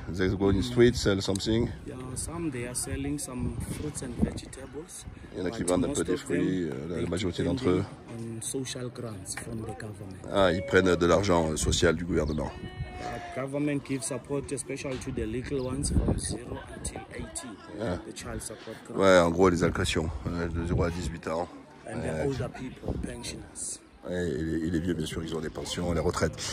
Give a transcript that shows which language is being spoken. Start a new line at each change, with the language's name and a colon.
English: They go in the street, sell something. Yeah, some they are selling some fruits and vegetables.
French: Il y en a qui vendent un peu des fruits, la majorité d'entre eux.
English: On social grants from the government.
French: Ah, ils prennent de l'argent social du gouvernement.
English: The government gives support, especially to the little ones from 0 until 18. Yeah. The child support grant.
French: Ouais, en gros, les allocations de 0 à 18 ans.
English: And the older people, pensioners.
French: Et les vieux, bien sûr, ils ont des pensions, les retraites.